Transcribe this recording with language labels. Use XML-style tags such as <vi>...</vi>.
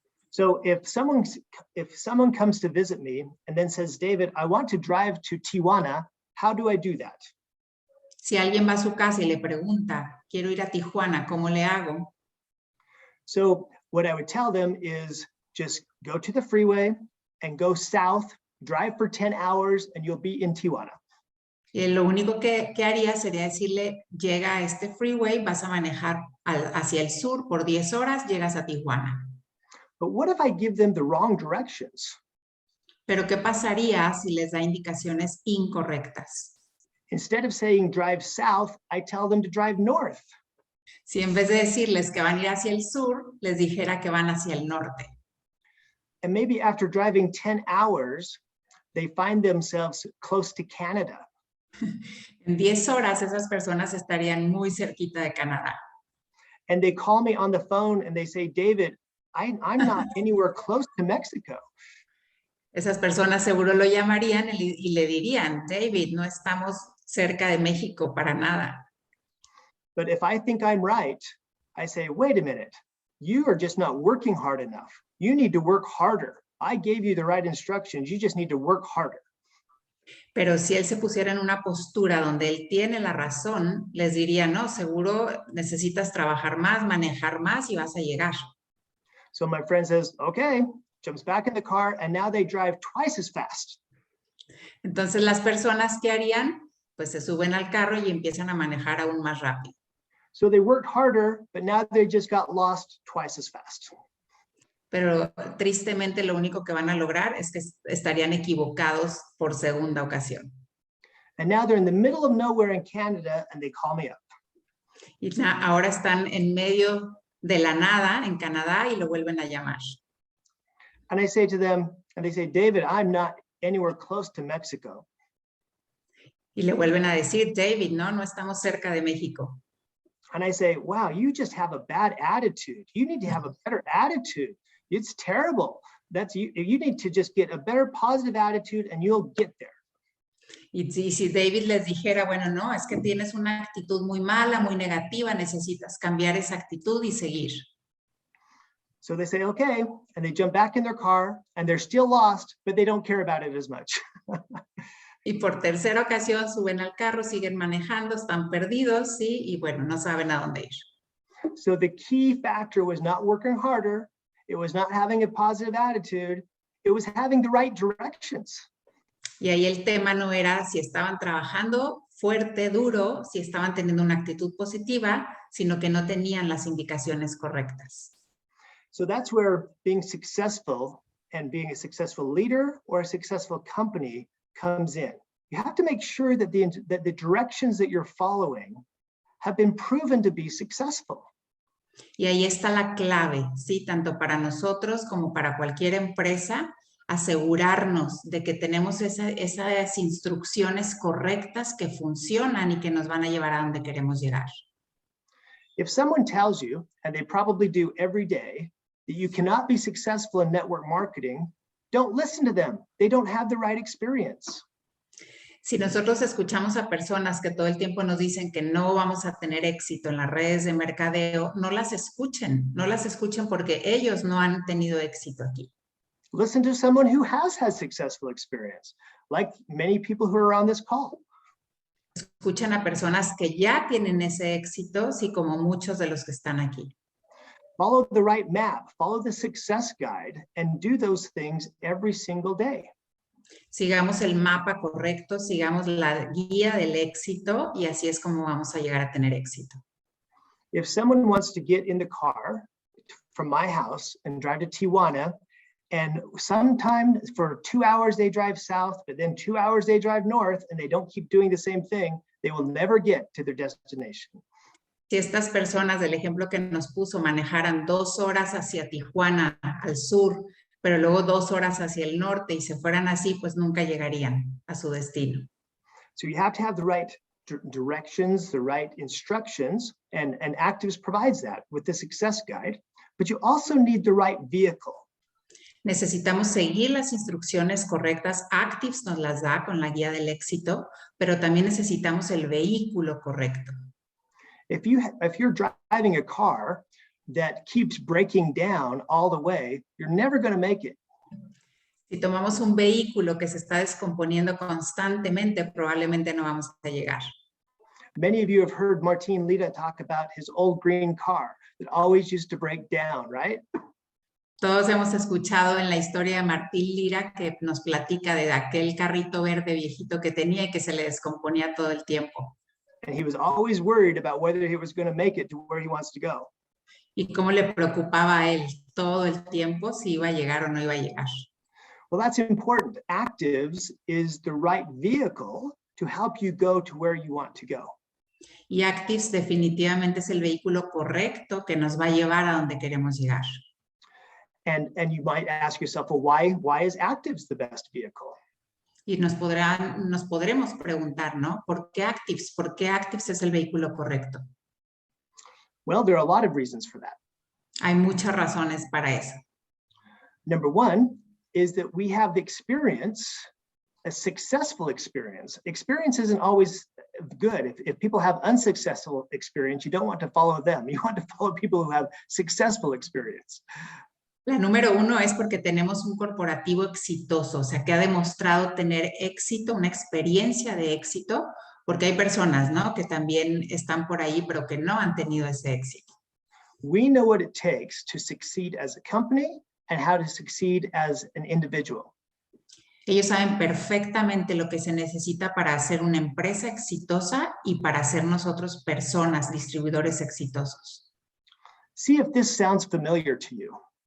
<en>So if someone comes to visit me and then says, David, I want to drive to Tijuana, how do I do that?</en> <es>Si alguien va a su casa y le pregunta, quiero ir a Tijuana, ¿cómo le hago?</es> <en>So what I would tell them is just go to the freeway and go south, drive for 10 hours, and you'll be in Tijuana.</en> <es>Y lo único que haría sería decirle, llega a este freeway, vas a manejar hacia el sur por 10 horas, llegas a Tijuana.</es> <en>But what if I give them the wrong directions?</en> <es>Pero ¿qué pasaría si les da indicaciones incorrectas?</es> <en>Instead of saying drive south, I tell them to drive north.</en> <es>Si en vez de decirles que van a ir hacia el sur, les dijera que van hacia el norte.</es> <en>And maybe after driving 10 hours, they find themselves close to Canada.</en> <es>En 10 horas esas personas estarían muy cerquita de Canadá.</es> <en>And they call me on the phone and they say, David, I'm not anywhere close to Mexico.</en> <es>Esas personas seguro lo llamarían y le dirían, David, no estamos cerca de México para nada.</es> <en>But if I think I'm right, I say, wait a minute, you are just not working hard enough. You need to work harder. I gave you the right instructions. You just need to work harder.</en> <es>Pero si él se pusiera en una postura donde él tiene la razón, les diría, no, seguro necesitas trabajar más, manejar más y vas a llegar.</es> <en>So my friend says, okay, jumps back in the car, and now they drive twice as fast.</en> <es>Entonces las personas, ¿qué harían? Pues se suben al carro y empiezan a manejar aún más rápido.</es> <en>So they worked harder, but now they just got lost twice as fast.</en> <es>Pero tristemente lo único que van a lograr es que estarían equivocados por segunda ocasión.</es> <en>And now they're in the middle of nowhere in Canada, and they call me up.</en> <es>Y ahora están en medio de la nada en Canadá y lo vuelven a llamar.</es> <en>And I say to them, and they say, David, I'm not anywhere close to Mexico.</en> <es>Y le vuelven a decir, David, no estamos cerca de México.</es> <en>And I say, wow, you just have a bad attitude. You need to have a better attitude. It's terrible. You need to just get a better positive attitude and you'll get there.</en> <es>Y si David les dijera, bueno, no, es que tienes una actitud muy mala, muy negativa, necesitas cambiar esa actitud y seguir.</es> <en>So they say, okay, and they jump back in their car and they're still lost, but they don't care about it as much.</en> <es>Y por tercera ocasión suben al carro, siguen manejando, están perdidos, sí, y bueno, no saben a dónde ir.</es> <en>So the key factor was not working harder. It was not having a positive attitude. It was having the right directions.</en> <es>Y ahí el tema no era si estaban trabajando fuerte, duro, si estaban teniendo una actitud positiva, sino que no tenían las indicaciones correctas.</es> <en>So that's where being successful and being a successful leader or a successful company comes in. You have to make sure that the directions that you're following have been proven to be successful.</en> <es>Y ahí está la clave, ¿sí? Tanto para nosotros como para cualquier empresa, asegurarnos de que tenemos esas instrucciones correctas que funcionan y que nos van a llevar a donde queremos llegar.</es> <en>If someone tells you, and they probably do every day, that you cannot be successful in network marketing, don't listen to them. They don't have the right experience.</en> <es>Si nosotros escuchamos a personas que todo el tiempo nos dicen que no vamos a tener éxito en las redes de mercadeo, no las escuchen porque ellos no han tenido éxito aquí.</es> <en>Listen to someone who has had successful experience, like many people who are on this call.</en> <es>Escuchen a personas que ya tienen ese éxito, así como muchos de los que están aquí.</es> <en>Follow the right map, follow the success guide, and do those things every single day.</en> <es>Sigamos el mapa correcto, sigamos la guía del éxito y así es como vamos a llegar a tener éxito.</es> <en>If someone wants to get in the car from my house and drive to Tijuana, and sometimes for 2 hours they drive south, but then 2 hours they drive north, and they don't keep doing the same thing, they will never get to their destination.</en> <es>Si estas personas del ejemplo que nos puso manejaran 2 horas hacia Tijuana al sur, pero luego 2 horas hacia el norte y se fueran así, pues nunca llegarían a su destino.</es> <en>So you have to have the right directions, the right instructions, and Activz provides that with the success guide, but you also need the right vehicle.</en> <es>Necesitamos seguir las instrucciones correctas. Activz nos las da con la guía del éxito, pero también necesitamos el vehículo correcto.</es> <en>If you're driving a car that keeps breaking down all the way, you're never going to make it.</en> <es>Si tomamos un vehículo que se está descomponiendo constantemente, probablemente no vamos a llegar.</es> <en>Many of you have heard Martin Lita talk about his old green car that always used to break down, right?</en> <es>Todos hemos escuchado en la historia de Martín Lira que nos platica de aquel carrito verde viejito que tenía y que se le descomponía todo el tiempo.</es> <en>And he was always worried about whether he was going to make it to where he wants to go.</en> <es>Y cómo le preocupaba a él todo el tiempo si iba a llegar o no iba a llegar.</es> <en>Well, that's important. Activz is the right vehicle to help you go to where you want to go.</en> <es>Y Activz definitivamente es el vehículo correcto que nos va a llevar a donde queremos llegar.</es> <en>And you might ask yourself, well, why is Activz the best vehicle?</en> <es>Y nos podremos preguntar, ¿no? ¿Por qué Activz? ¿Por qué Activz es el vehículo correcto?</es> <en>Well, there are a lot of reasons for that.</en> <es>Hay muchas razones para eso.</es> <en>Number one is that we have the experience, a successful experience. Experience isn't always good. If people have unsuccessful experience, you don't want to follow them. You want to follow people who have successful experience.</en> <es>La número 1 es porque tenemos un corporativo exitoso, o sea, que ha demostrado tener éxito, una experiencia de éxito, porque hay personas, ¿no? Que también están por ahí, pero que no han tenido ese éxito.</es> <en>We know what it takes to succeed as a company and how to succeed as an individual.</en> <es>Ellos saben perfectamente lo que se necesita para hacer una empresa exitosa y para ser nosotros personas, distribuidores exitosos.</es> <en>See if this sounds familiar to you.</en>